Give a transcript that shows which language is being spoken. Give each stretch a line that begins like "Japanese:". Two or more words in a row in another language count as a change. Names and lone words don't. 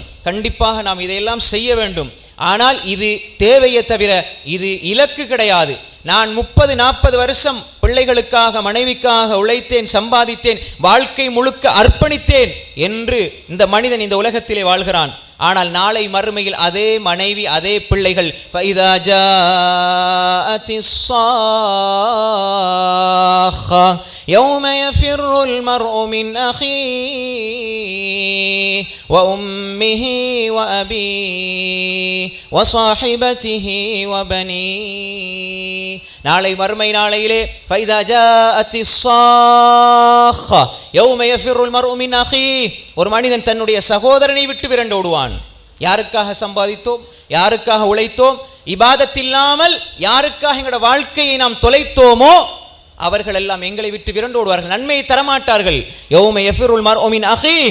Tamil: கண்டிப்பாக நாம் இதையெல்லாம் செய்ய வேண்டும். ஆனால் இது தேவையே தவிர இது இலக்கு கிடையாது. நான் 30-40 வருஷம் பிள்ளைகளுக்காக மனைவிக்காக உழைத்தேன், சம்பாதித்தேன், வாழ்க்கை முழுக்க அர்ப்பணித்தேன் என்று இந்த மனிதன் இந்த உலகத்திலே வாழ்கிறான். ஆனால் நாளை மறுமையில் அதே மனைவி, அதே பிள்ளைகள்
Arabic: فَإِذَا جَاءَتِ الصَّاخَّةُ يَوْمَ يَفِرُّ الْمَرْءُ مِنْ أَخِيهِ وَأُمِّهِ وَأَبِيهِ وَصَاحِبَتِهِ وَبَنِيهِ.
Tamil: நாளை மறுமை நாளையிலே
Arabic: فَإِذَا جَاءَتِ الصَّاخَّةُ يَوْمَ يَفِرُّ الْمَرْءُ مِنْ أَخِيهِ.
Tamil: ஒரு மனிதன் தன்னுடைய சகோதரனை விட்டு விரண்டோடுவான். யாருக்காக சம்பாதித்தோம், யாருக்காக உழைத்தோம், இபாதத் இல்லாமல் யாருக்காக எங்களோட வாழ்க்கையை நாம் தொலைத்தோமோ அவர்கள் எல்லாம் எங்களை விட்டு விரண்டோடுவார்கள், நன்மையை தரமாட்டார்கள்.
Arabic: يوم يفر المرء من أخيه.